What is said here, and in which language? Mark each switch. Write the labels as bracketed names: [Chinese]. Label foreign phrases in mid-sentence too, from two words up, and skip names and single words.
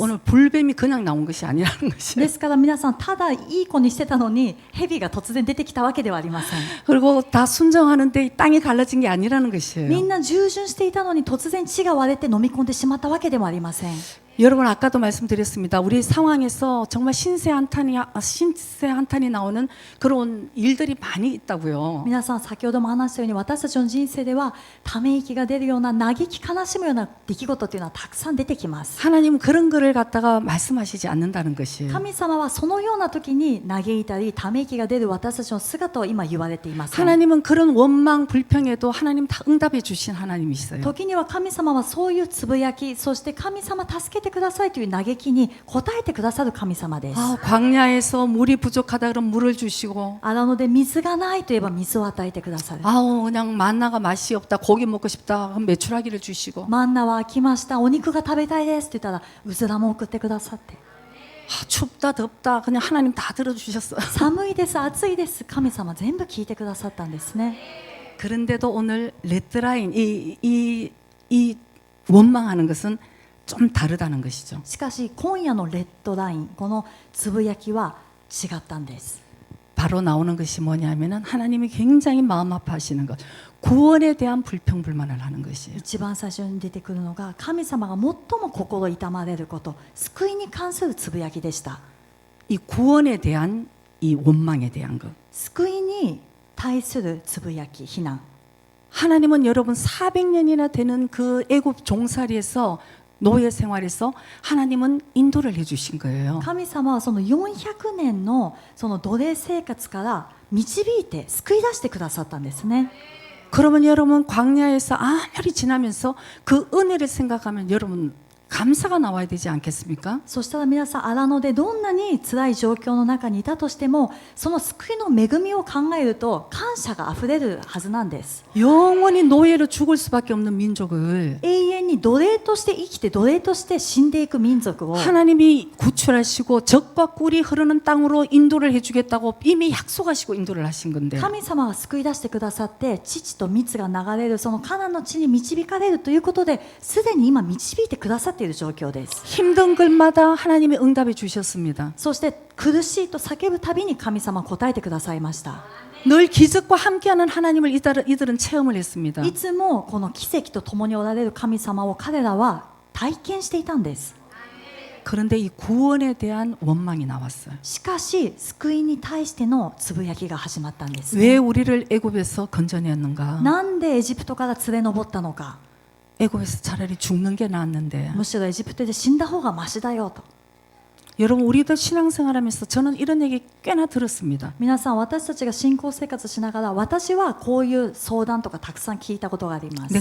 [Korean] 그래서 오늘 불뱀이 그냥 나온 것이 아니라는 것이에요. [Japanese] ですから皆さんただいい子にしてたのに蛇が突然出てきたわけではありません。 [Korean] 그리고 다 순정하는데 땅이 갈라진 게 아니라는 [Japanese] み [Korean] 것이에요. [Japanese] んな従順していたのに突然地が割れて飲み込んでしまったわけでもありません。 [Korean] 여러분 아까도 말씀드렸습니다. 우리 상황에서 정말 신세 한탄이 나오는 그런 일들이 많이 있다고요. [Japanese] 皆さん先ほども話したように私たちの人生ではため息が出るような嘆き悲しむような出来事というのはたくさん出てきます。 [Korean] 하나님은 그런 거를 갖다가 말씀하시지 않는다는 것이에요. [Japanese] 神様はそのような時に嘆いたりため息が出る私たちの姿を今言われています。 [Korean] 하나님은 그런 원망 불평에도 하나님 다 응답해 주신 하나님이시어요. [Japanese] 時には神様はそういうつぶやきそして神様助けててくださいという嘆きに応えてくださる神様です。 [Korean] 아, 광야에서 물이 부족하다 그러면 물을 주시고 [Japanese] 荒野で水がないといえば水を与えてくださる。 [Korean] 아우 그냥 만나가 맛이 없다 고기 먹고 싶다 그럼 메추라기를 주시고 [Japanese] マンナは飽きました、お肉が食べたいですって言ったらうずらも送ってくださって、 [Korean] 아, 춥다 덥다 그냥 하나님 다 들어주셨어요. [Japanese] 寒いです暑いです神様全部聞いてくださったんですね。 [Korean] 그런데도 오늘 레드라인 이 원망하는 것은 좀 다르다는 것이죠. [Japanese] しかし今夜のレッドライン、このつぶやきは違ったんです。 [Korean] 바로 나오는 것이 뭐냐면은 하나님이 굉장히 마음 아파하시는 것, 구원에 대한 불평불만을 하는 것이에요. [Japanese] 一番最初に出てくるのが神様が最も心痛まれること、救いに関するつぶやきでした。 [Korean] 이 구원에 대한 이 원망에 대한 것. [Japanese] 救いに対するつぶやき、非難。 [Korean] 하나님은 여러분 400년이나 되는 그 애굽 종살이에서 노예 생활에서 하나님은 인도를 해주신 거예요. [Japanese] 神様はその400年のその奴隷生活から導いて救い出してくださったんですね。 [Korean] 그러면 여러분 광야에서 아무리 지나면서 그 은혜를 생각하면 여러분 감사가 나와야 되지 않겠습니까? [Japanese] そしたら皆さん荒野でどんなに辛い状況の中にいたとしても、その救いの恵みを考えると感謝があふれるはずなんです。 [Korean] 영원히 노예로 죽을 수밖에 없는 민족을 [Japanese] 永遠に奴隷として生きて奴隷として死んでいく民族を [Korean] 하나님이 구출하시고 적과 꿀이 흐르는 땅으로 인도를 해주겠다고 이미 약속하시고 인도를 하신 건데 [Japanese] 神様が救い出してくださって父と蜜が流れるそのカナンの地に導かれるということで、すでに今導いてくださっている状況です。 [Korean] 힘든 글마다 하나님의 응답해 주셨습니다. [Japanese] そして苦しいと叫ぶたびに神様は答えてくださいました。 [Korean] 늘 기적과 함께하는 하나님을 이들은 체험을 했습니다. [Japanese] いつもこの奇跡と共におられる神様を彼らは体験していたんです。 [Korean] 그런데 이 구원에 대한 원망이 나왔어요. [Japanese] しかし救いに対してのつぶやきが始まったんです。 [Korean] 왜 우리를 애굽에서 건져냈는가? [Japanese] なんでエジプトから連れ上ったのか。 [Korean] 애굽에서 차라리 죽는 게 나았는데 [Japanese] むしろエジプトで死んだ方がマシだよと。 [Korean] 여러분 우리들 신앙생활하면서 저는 이런 얘기 꽤나 들었습니다. [Japanese] 皆さん、私たちが信仰生活しながら私はこういう相談とかたくさん聞いたことがあります。